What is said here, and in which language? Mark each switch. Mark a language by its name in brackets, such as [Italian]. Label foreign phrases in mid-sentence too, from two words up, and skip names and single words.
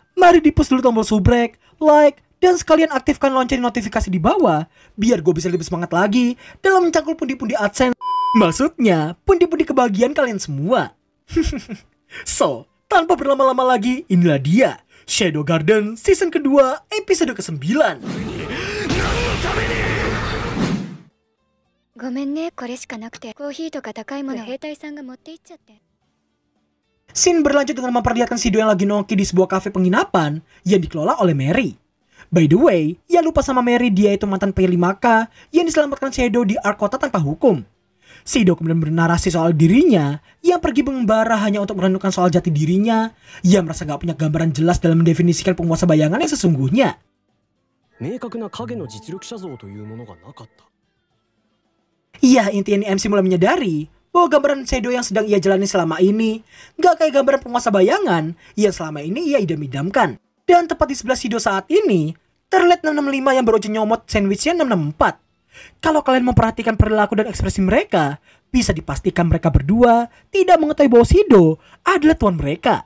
[Indonesian] Mari di-push dulu tombol subrek, like, dan sekalian aktifkan lonceng notifikasi di bawah, biar gue bisa lebih semangat lagi dalam mencangkul pundi-pundi AdSense. Maksudnya, pundi-pundi kebahagiaan kalian semua. So, tanpa berlama-lama lagi, inilah dia, Shadow Garden season kedua, episode ke-9. [Japanese] ごめんね、これしかなくて。コーヒーとか高いもの兵隊さんが持って行っちゃって。 [Indonesian] Scene berlanjut dengan memperlihatkan Shido yang lagi nongki di sebuah kafe penginapan yang dikelola oleh Mary. [English] By the way, [Indonesian] ya lupa sama Mary, dia itu mantan P5K yang diselamatkan Shadow di Ark Kota tanpa hukum. Shido kemudian bernarasi soal dirinya yang pergi mengembara hanya untuk merenungkan soal jati dirinya. Ia merasa gak punya gambaran jelas dalam mendefinisikan penguasa bayangan yang sesungguhnya. [Japanese] 明確な影の実力者像というものがなかった。 [Indonesian] Iya, intinya MC mulai menyadari bahwa gambaran Shadow yang sedang ia jalani selama ini gak kayak gambaran penguasa bayangan yang selama ini ia idam-idamkan. Dan tepat di sebelah Shido saat ini, terlihat 665 yang baru aja nyomot sandwichnya 664. Kalau kalian memperhatikan perilaku dan ekspresi mereka, bisa dipastikan mereka berdua tidak mengetahui bahwa Shido adalah tuan mereka.